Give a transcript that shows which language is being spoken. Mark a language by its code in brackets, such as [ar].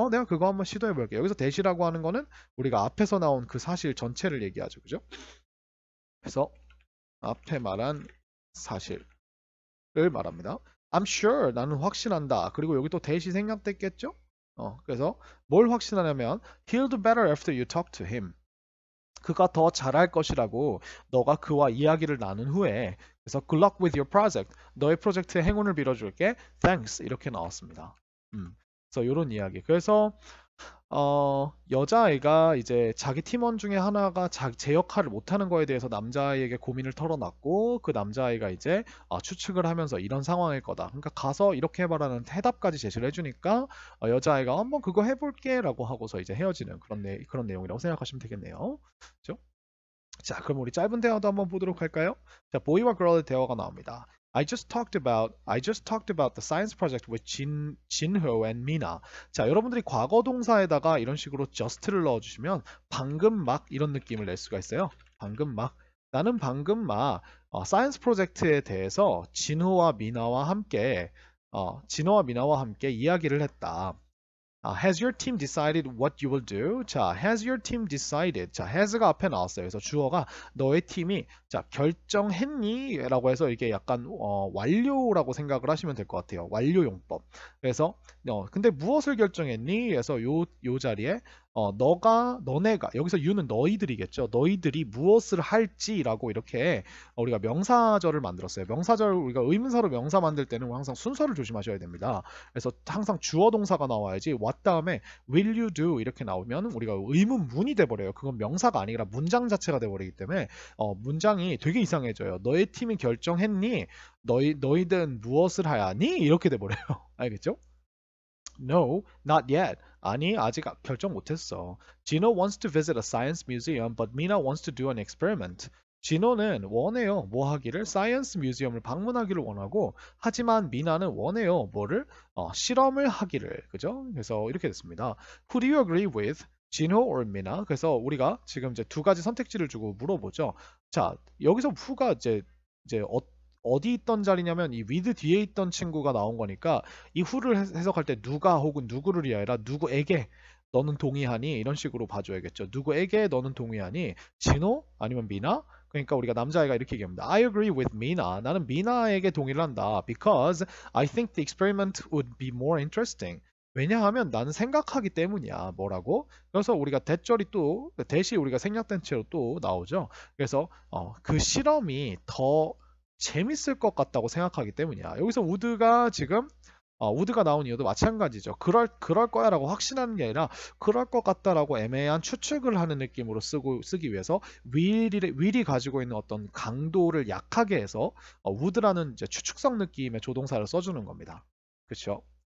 [ko] 내가 그거 한번 시도해볼게. 여기서 대시라고 하는 거는 우리가 앞에서 나온 그 사실 전체를 얘기하죠. 그죠? 그래서 앞에 말한 사실을 말합니다. [en] I'm sure, [ko] 나는 확신한다. 그리고 여기 또 대시 생략됐겠죠? 그래서 뭘 확신하냐면 [en] he'll do better after you talk to him. [ko] 그가 더 잘할 것이라고 너가 그와 이야기를 나눈 후에 그래서 [en] good luck with your project. [ko] 너의 프로젝트에 행운을 빌어줄게. [en] Thanks. [ko] 이렇게 나왔습니다. 그래서 이런 이야기. 그래서 여자아이가 이제 자기 팀원 중에 하나가 제 역할을 못하는 거에 대해서 남자아이에게 고민을 털어놨고 그 남자아이가 이제 추측을 하면서 이런 상황일 거다. 그러니까 가서 이렇게 해봐라는 해답까지 제시를 해주니까 여자아이가 한번 그거 해볼게 라고 하고서 이제 헤어지는 그런 내용이라고 생각하시면 되겠네요. 그죠? 자, 그럼 우리 짧은 대화도 한번 보도록 할까요? 자, 보이와 걸의 대화가 나옵니다. [en] I just talked about the science project with Jinho and Mina. [ko] 자, 여러분들이 과거 동사에다가 이런 식으로 just를 넣어주시면 방금 막 이런 느낌을 낼 수가 있어요. 방금 막. 나는 방금 막 사이언스 프로젝트에 대해서 진호와 미나와 함께 이야기를 했다. [en] Has your team decided what you will do? 자, has your team decided? [ko] 자, has가 앞에 나왔어요. 그래서 주어가 너의 팀이 자 결정했니? 라고 해서 이게 약간 완료라고 생각을 하시면 될 것 같아요. 완료용법. 그래서 근데 무엇을 결정했니? 그래서 요 자리에 너네가 여기서 you는 너희들이겠죠. 너희들이 무엇을 할지라고 이렇게 우리가 명사절을 만들었어요. 명사절 우리가 의문사로 명사 만들 때는 항상 순서를 조심하셔야 됩니다. 그래서 항상 주어 동사가 나와야지 what 다음에 [en] will you do [ko] 이렇게 나오면 우리가 의문문이 돼버려요. 그건 명사가 아니라 문장 자체가 돼버리기 때문에 문장이 되게 이상해져요. 너의 팀이 결정했니? 너희들은 무엇을 하야니? 이렇게 돼버려요. 알겠죠? [en] No, not yet. [ko] 아니, 아직 결정 못했어. [en] Gino wants to visit a science museum, but Mina wants to do an experiment. [ko] 진호는 원해요. 뭐 하기를? 사이언스 뮤지엄을 방문하기를 원하고, 하지만 미나는 원해요. 뭐를? 실험을 하기를. 그죠? 그래서 이렇게 됐습니다. [en] Who do you agree with? 진호 or 미나? [ko] 그래서 우리가 지금 이제 두 가지 선택지를 주고 물어보죠. 자, 여기서 who가 이제 어디 있던 자리냐면 이 with 뒤에 있던 친구가 나온 거니까 이 who를 해석할 때 누가 혹은 누구를이 아니라 누구에게 너는 동의하니? 이런 식으로 봐줘야겠죠. 누구에게 너는 동의하니? 진호? 아니면 미나? 그러니까 우리가 남자애가 이렇게 얘기합니다. [en] I agree with Mina. [ko] 나는 미나에게 동의를 한다. [en] Because I think the experiment would be more interesting. [ko] 왜냐하면 나는 생각하기 때문이야. 뭐라고? 그래서 우리가 대절이 또 대시 우리가 생략된 채로 또 나오죠. 그래서 그 실험이 더 재밌을 것 같다고 생각하기 때문이야. 여기서 우드가 지금 우드가 나온 이유도 마찬가지죠. 그럴 거야라고 확신하는 게 아니라 그럴 것 같다라고 애매한 추측을 하는 느낌으로 쓰기 위해서 will이 가지고 있는 어떤 강도를 약하게 해서 would라는 이제 추측성 느낌의 조동사를 써주는 겁니다. 그렇죠?